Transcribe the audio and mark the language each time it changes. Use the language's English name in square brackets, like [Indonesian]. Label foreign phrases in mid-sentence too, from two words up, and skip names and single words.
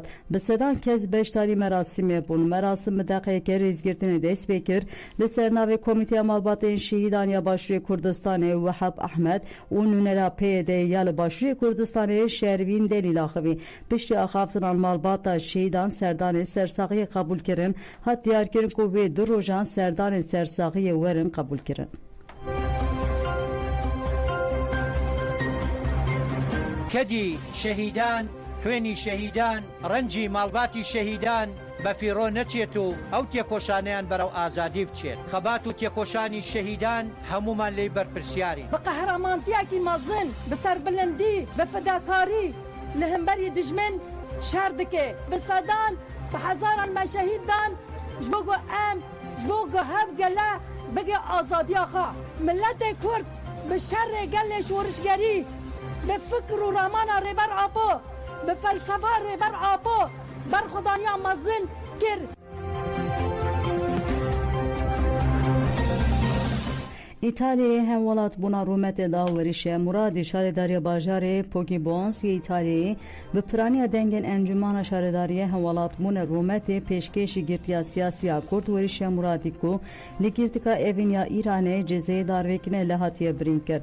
[Kurdish] Bi sedan kez beşdarî merasimê bûn. Merasim bi deqeyeke rêzgirtinê dest pê kir li ser navê Komîteya Malbatên Şehîdan ya Başûrê Kurdistanê Wehab Ahmed û nûnera PYD ya li Başûrê Kurdistanê Şervîn Delîl axivî. Piştî axaftinan malbata şehîdan serdanê sersaxiyê qebûl kirin, hat diyarkirin ku vê du rojan serdanên sersaxiyê werin qebûl kirin. Kedî şehîdan, [Central Kurdish] خوێنی شەهیدان ڕەنجی ماڵباتی شەهیدان بە فیڕۆ نەچێت و ئەو تێکۆشانیان بەرەو ئازادی بچێت. خەبات و تێکۆشانی شەهیدان هەمومان لێی بەرپرسیاری [Kurdish] بە قەهرەمانتیاکی مەزن بە سەربلندی بە فەداکاری لە هەمبەری دژمن شار دکێ بە سەدان بە حەزاران مە شەهیددان ji bo em ji bo hev gele bige azadiya xwe milletê Kurd bi şerrê gelê şorişgerî bi fikr û ramana rêber apo bi felsefa rêber apo berxwedaniya mezin kir. İtalya'ya hem welat bûna rûmetê da werîşe Muradî şaredariya bajarê Pokibonsiyê İtalyayê bi piraniya dengên encûmana şaredariyê hemwelat bûne rûmetê pêşkêşî girtiya siyasiya Kurd werîşe Muradî ku li girtika evîn ya İranê cezayê darvekirine li hatiye birîn kir.